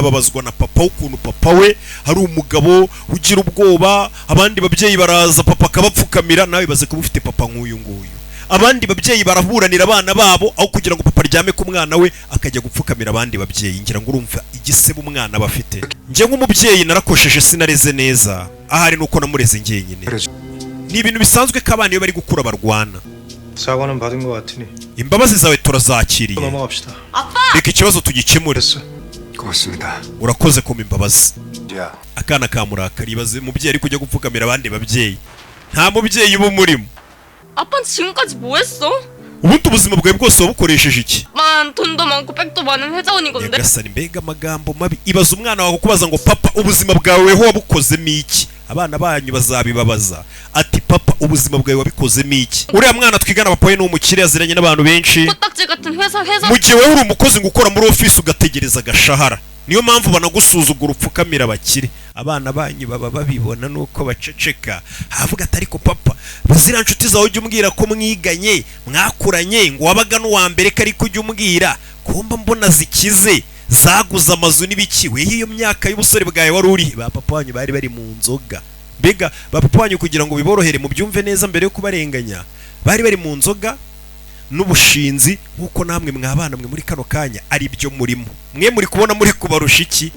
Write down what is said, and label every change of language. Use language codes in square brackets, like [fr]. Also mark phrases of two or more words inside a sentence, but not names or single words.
[rw] babazwa na papa ukuntu papa we hari umugabo ugira ubwoba abandi babyeyi baraza papa akabapfukamira nawe baze kuba ufite papa nk'uyu nguyu abandi babyeyi baraburanira abana babo aho kugira ngo papa aryame ku mwana we akajya gupfukamira abandi babyeyi ngira ngo urumva igisebo umwana bafite njye nk'umubyeyi narakosheje sinareze neza ahari nuko namureze njyenyine ni ibintu bisanzwe ko abana iyo bari gukura barwana [ko] 사과는 받은 것 같으니 [rw] imbabazi zawe turazakiriye [ko] 넘어갑시다. [rw] reka ikibazo tugikemure [ko] 고맙습니다. [rw] urakoze kuma imbabazi [ko] 야, [rw] akana kamurakari ibaze umubyeyi ari kujya gupfukamira abandi babyeyi nta mubyeyi uba umurimo [ko] 아빠는 지금까지 뭐 했어? [rw] ubundi ubuzima bwawe bwose wabukoresheje iki [ko] 돈도 많고 백도 많은 회사원인 건데. [rw] nyagasani mbega amagambo mabi ibaza umwana wawe kukubaza ngo papa ubuzima bwawe wabukozemo iki abana banyu bazabibabaza ati papa ubuzima bwawe wabikozemo iki uriya mwana twigana papa we ni umukire yaziranye n'abantu benshi [ko] 코딱지 같은 회사 [rw] mu gihe wowe uri umukozi ngo ukora muri ofisi ugategereza agashahara niyo mpamvu banagusuzugura upfukamira abakire abana banyu baba babibona nuko baceceka havuga ati ariko papa bazira nshuti zawe ujya umbwira ko mwiganye mwakuranye ngo wabaga n'uwa mbere ko ariko ujya umbwira kumba mbona zikize zaguze amazu n'ibiki we iyo myaka y'ubusore bwawe wari uri ba papa wanyu bari bari mu nzoga mbega ba papa wanyu kugira ngo biborohere mu byumve neza mbere yo kubarenganya bari bari mu nzoga n'ubushinzi nk'uko namwe mwabana mwe muri kano kanya ari byo murimo mwe muri kubona muri kubarusha iki